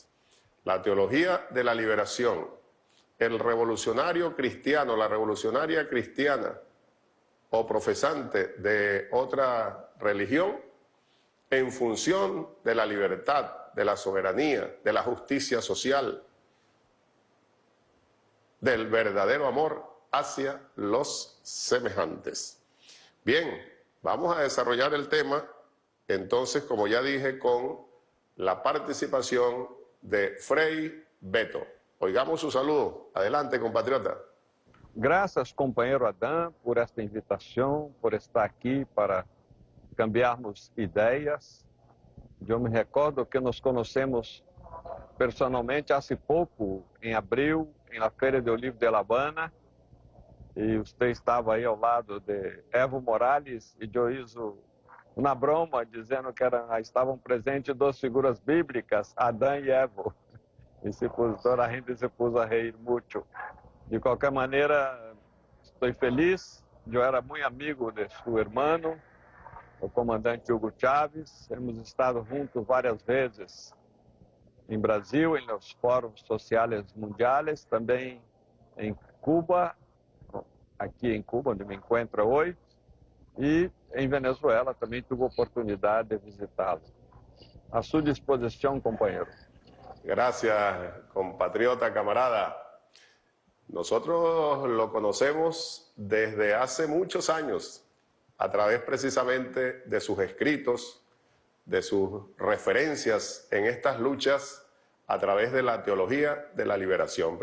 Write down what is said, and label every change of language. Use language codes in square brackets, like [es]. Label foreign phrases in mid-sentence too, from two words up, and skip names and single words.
[es] La teología de la liberación, el revolucionario cristiano, la revolucionaria cristiana o profesante de otra religión, en función de la libertad, de la soberanía, de la justicia social, del verdadero amor hacia los semejantes. Bien, vamos a desarrollar el tema, entonces, como ya dije, con la participación de Frei Beto. Oigamos su saludo. Adelante, compatriota. [pt] Graças, companheiro Adam, por esta invitação, por estar aqui para cambiarmos ideias. Eu me recordo que nos conhecemos personalmente há pouco, em abril, na Feira do Livro de La Habana, e você estava aí ao lado de Evo Morales e Joíso uma broma dizendo que estavam presentes duas figuras bíblicas, Adão e Eva. E toda a gente se pôs a reír muito. De qualquer maneira, estou feliz. Eu era muito amigo de seu irmão, o comandante Hugo Chávez. [es] Hemos estado juntos [pt] várias vezes em Brasil, em los fóruns sociais mundiais, também em Cuba, aqui em Cuba, onde me encontro hoje, e em Venezuela também tive a oportunidade de visitá-lo. A sua disposição, companheiro. [es] Gracias, compatriota, camarada. Nosotros lo conocemos desde hace muchos años, a través precisamente de sus escritos, de sus referencias en estas luchas, a través de la teología de la liberación.